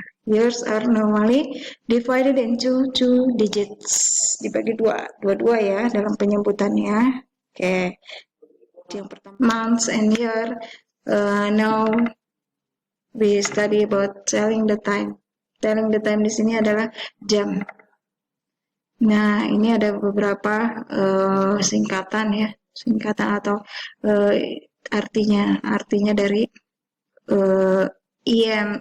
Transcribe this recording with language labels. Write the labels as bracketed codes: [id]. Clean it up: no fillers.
[en] Years are normally divided into two digits. [id] Dibagi dua ya dalam penyebutannya. Oke. Yang pertama, [en] months and year. Now we study about telling the time. Telling the time [id] di sini adalah jam. Nah, ini ada beberapa singkatan ya, singkatan atau artinya dari IM.